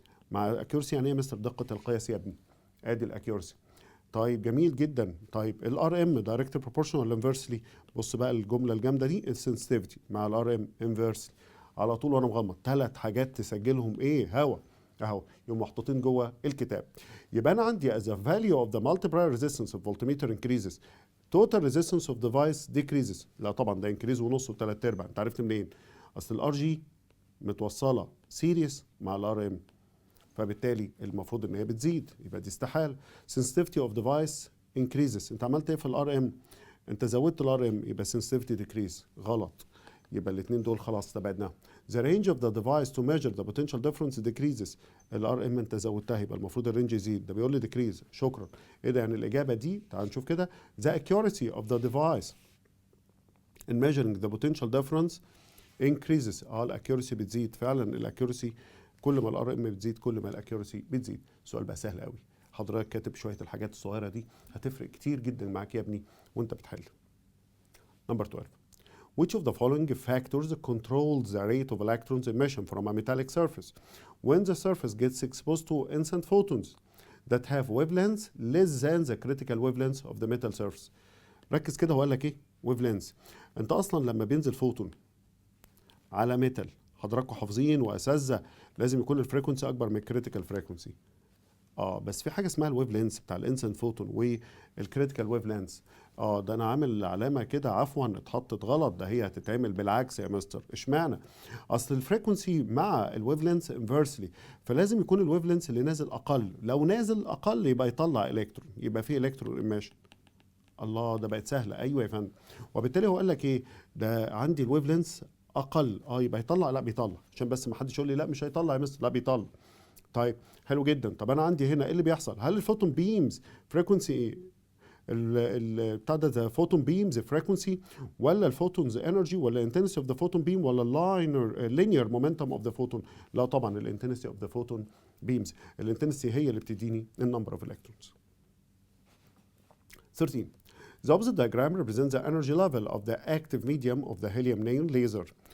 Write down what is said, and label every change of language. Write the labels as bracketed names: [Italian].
[Arabic] مع الاكيورسي يعني ايه يا مستر؟ دقه القياس يا ابني، ادي الاكيورسي. طيب جميل جدا. طيب الار ام دايركت بروبورشنال ولا انفرسلي؟ بص بقى الجمله الجامده دي، السنسيتيفيتي مع الار ام انفرسلي على طول وانا مغمض. 3 حاجات تسجلهم ايه هوا اهو، يقوم محطوطين جوه الكتاب. يبقى انا عندي [English] as a value of the multiplier resistance of voltmeter increases total resistance of device decreases. [Arabic] لا طبعا ده increase ونص وثلاث ارباع. انت عرفت منين؟ اصل الار جي متوصله سيريس مع الار ام، فبالتالي المفروض ان هي بتزيد، يبقى دي استحاله. [English] sensitivity of device increases، [Arabic] انت عملت ايه في الار ام؟ انت زودت الار ام، يبقى sensitivity decrease غلط. يبقى الاثنين دول خلاص استبعدناهم. [English] the range of the device to measure the potential difference decreases، [Arabic] الار ام انت زودتها يبقى المفروض الرينج يزيد، ده بيقول لي decrease. شكرا. ايه ده؟ يعني الاجابه دي تعال نشوف كده، [English] the accuracy of the device in measuring the potential difference increases. [Arabic] الاكيورسي بتزيد فعلا، الاكيورسي كل ما الار ام بتزيد كل ما الاكيورسي بتزيد. السؤال بقى سهل قوي، حضرتك كاتب شويه الحاجات الصغيره دي هتفرق كتير جدا معاك يا ابني وانت بتحل. نمبر 12. [English] Which of the following factors controls the rate of electrons emission from a metallic surface when the surface gets exposed to instant photons that have wavelengths less than the critical wavelengths of the metal surface؟ [Arabic] ركز كده وقال لك ايه [English] wavelengths. [Arabic] انت اصلا لما بينزل فوتون على ميتال، حضراتكم حافظين واساتذه لازم يكون الفريكونسي اكبر من الكريتيكال فريكونسي. بس في حاجه اسمها الويف لينس بتاع الانسنت فوتون والكريتيكال ويف لينس. ده انا عامل علامه كده عفوا اتحطت غلط، ده هي هتتعمل بالعكس يا مستر. اشمعنى؟ اصل الفريكونسي مع الويف لينس انفرسلي، فلازم يكون الويف لينس اللي نازل اقل، لو نازل اقل يبقى يطلع الكترون، يبقى فيه الكترون ايميشن. الله، ده بقت سهله. ايوه يا فندم. وبالتالي هو قال لك ايه؟ ده عندي الويف لينس اقل، يبقى يطلع. لا بيطلع، عشان بس ما حدش يقول لي لا مش هيطلع يا مستر. لا بيطلع. طيب حلو جدا. طب انا عندي هنا ايه اللي بيحصل؟ هل الفوتون بيمز فريكونسي ايه؟ بتاع ده فوتون بيمز فريكونسي، ولا الفوتونز انرجي، ولا انتنسي اوف ذا فوتون بيم، ولا اللينير مومنتم اوف ذا فوتون؟ لا طبعا الانتنسي اوف ذا فوتون بيمز. الانتنسي هي اللي بتديني النمبر اوف الكترونز. 13. [English] The opposite diagram represents the energy level of the active medium of the helium-neon laser.